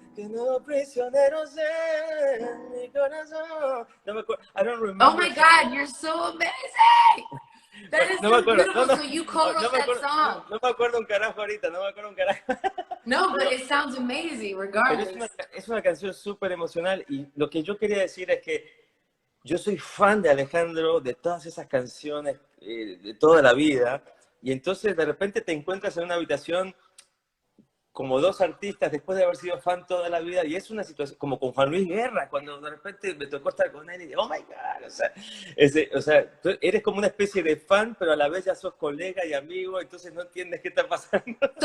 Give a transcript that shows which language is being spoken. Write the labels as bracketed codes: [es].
[es] Que no prisioneros en mi corazón. No me acuerdo. [en] I don't remember. Oh my God, you're so amazing. That is so beautiful. So you co-wrote that song. [es] No me acuerdo un carajo ahorita, no me acuerdo un carajo. [en] No, but it sounds amazing regardless. [es] Pero es una canción súper emocional y lo que yo quería decir es que yo soy fan de Alejandro, de todas esas canciones de toda la vida, y entonces de repente te encuentras en una habitación como dos artistas después de haber sido fan toda la vida, y es una situación como con Juan Luis Guerra, cuando de repente me tocó estar con él y digo, [en] oh my God, [es] o sea, tú eres como una especie de fan, pero a la vez ya sos colega y amigo, entonces no entiendes qué está pasando.